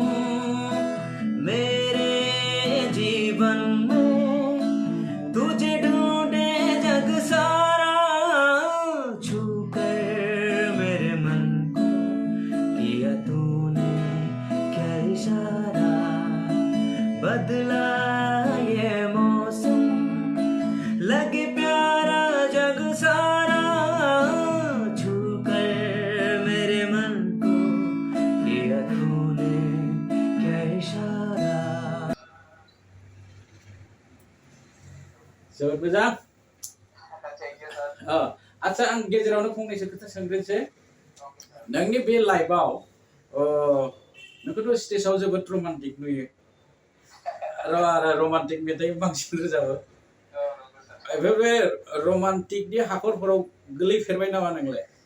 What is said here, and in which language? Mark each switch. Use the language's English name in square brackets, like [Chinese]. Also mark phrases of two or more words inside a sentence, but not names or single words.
[Hindi] मेरे जीवन में तुझे ढूंढे जग सारा छूकर मेरे मन को किया तूने क्या इशारा बदला ये मौसम लगे प्यारा जग सारा छूकर मेरे मन को किया तूने क्या इशारा [Bodo] जोबोद मोजां [English] thank you sir [Bodo] आच्छा आं गेजेरावनो फंनैसो खोथा सोंग्रोनोसै नोंनि बे लाइफआव नोंखौथ' स्टेजाव जोबोद रमान्टिक नुयो आरो रमान्टिक मेथाइ बांसिन रोजाबो बे रमान्टिकनि हाखरफोराव गोलैफेरबाय नामा नोंलाय